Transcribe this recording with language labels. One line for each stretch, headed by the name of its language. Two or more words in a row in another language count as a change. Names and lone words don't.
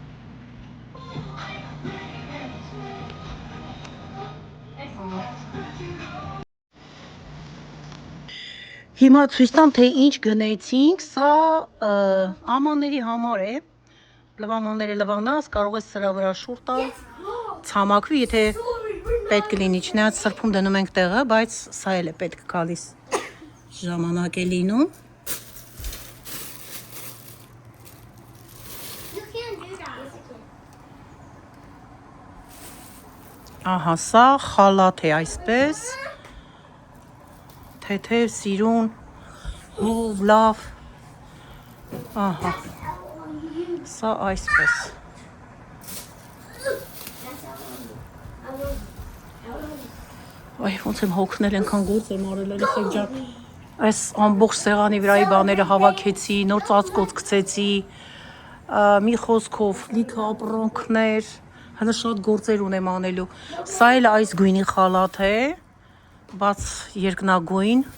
Armenian: Հիմա ցույց տամ, թե ինչ գնեցինք, սա ամանների համար է, լվանաները լվանաս, կարող ես սրա վրա շուռ տալ, ցամաքվի, եթե պետք կլինի, չնայած սրբում դնում ենք տեղը, բայց սա էլ է պետք գալիս ժամանակ է լինում։
English: You can't do that.
Armenian: Ահա, սա խալաթ է այսպես, թեթև, սիրուն, հով, լավ, ահա, սա այսպես։ Այ, ոնց եմ հոգնել, ենքան գործ եմ արել, էլի ջան, այս ամբողջ սեղանի վրայի բաները հավաքեցի, նոր ծածկոց գցեցի, մի խոսքով, լիքը ապրանքներ, հələ շատ գործեր ունեմ անելու։ Սա էլ այս գույնի խալաթ է, բաց երկնագույն։